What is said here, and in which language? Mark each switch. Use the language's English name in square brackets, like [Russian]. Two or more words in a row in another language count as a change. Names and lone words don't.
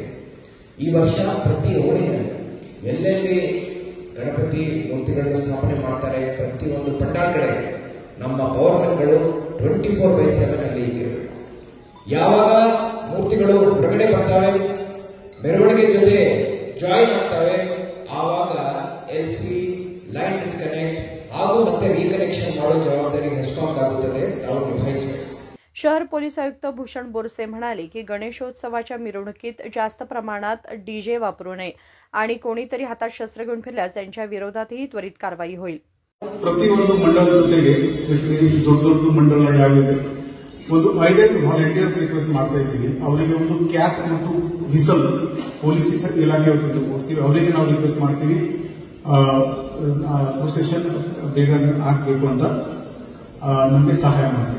[Kannada] ಈ ವರ್ಷ ಪ್ರತಿ ಓಣಿನಲ್ಲಿ ಎಲ್ಲೆಲ್ಲಿ ಗಣಪತಿ ಮೂರ್ತಿಗಳನ್ನು ಸ್ಥಾಪನೆ ಮಾಡ್ತಾರೆ, ಪ್ರತಿಯೊಂದು ಪಂಡಾಲ್ ಕಡೆ ನಮ್ಮ ಪವರ್ಮೆನ್ಗಳು 24/7 ಅಲ್ಲಿ ಇರಬೇಕು. ಯಾವಾಗ ಮೂರ್ತಿಗಳು ಹೊರಗಡೆ ಬರ್ತಾವೆ, ಮೆರವಣಿಗೆ ಜೊತೆ ಜಾಯಿನ್ ಆಗ್ತವೆ, ಆವಾಗ [English] LC line disconnect [Kannada] ಹಾಗೂ ಮತ್ತೆ ರೀಕನೆಕ್ಷನ್ ಮಾಡೋ ಜವಾಬ್ದಾರಿ ಹೆಸ್ಕಾಂ ಆಗುತ್ತದೆ, ನಾವು ನಿಭಾಯಿಸಬೇಕು. [Marathi] शहर पोलीस आयुक्त भूषण बोरसे म्हणाले की गणेशोत्सवाच्या मिरवणुकीत जास्त प्रमाणात डीजे वापरू नये आणि कोणीतरी हातात शस्त्र घेऊन फिरल्यास त्यांच्या विरोधातही त्वरित कारवाई होईल. [Kannada] ಪ್ರತಿಯೊಂದು ಮಂಡಲದ ಜೊತೆಗೆ ಎಸ್ಪೆಷಲಿ ದೊಡ್ಡ ದೊಡ್ಡ ಮಂಡಲ ಯಾವಿದೆ ಒಂದು 5 [English] volunteers request [Kannada] ಮಾಡ್ತಾ ಇದ್ದೀವಿ. ಅವರಿಗೆ ಒಂದು ಕ್ಯಾಪ್ ಮತ್ತು ವಿಸಲ್ ಪೊಲೀಸ್ ಇಲಾಖೆ ವತಿಯಿಂದ ಕೊಡ್ತೀವಿ. ಅವರಿಗೆ ನಾವು ರಿಕ್ವೆಸ್ಟ್ ಮಾಡ್ತೀವಿ ಪ್ರೊಸೆಷನ್ ಬೇಗ ಆಗ್ಬೇಕು ಅಂತ ನಮಗೆ ಸಹಾಯ ಮಾಡ್ತೀವಿ.